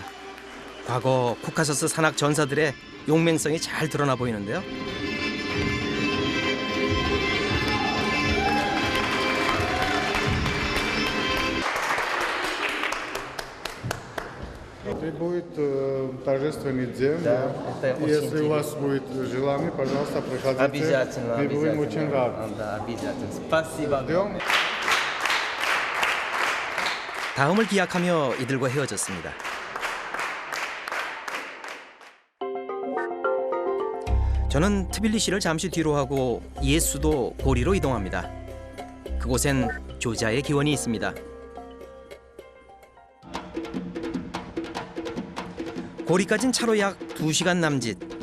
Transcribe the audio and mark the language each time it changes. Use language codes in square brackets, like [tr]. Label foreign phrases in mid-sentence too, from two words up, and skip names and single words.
[ko] 과거 코카서스 산악 전사들의 용맹성이 잘 드러나 보이는데요. [ru] Будет торжественный день. Если у вас будет желание, пожалуйста, приходите. Обязательно. Мы будем очень рады. Да, обязательно. Спасибо. [ko] 다음을 기약하며 이들과 헤어졌습니다. 저는 트빌리시를 잠시 뒤로 하고 옛 수도 고리로 이동합니다. 그곳엔 조지아의 기원이 있습니다. 고리까진 차로 약 2시간 남짓.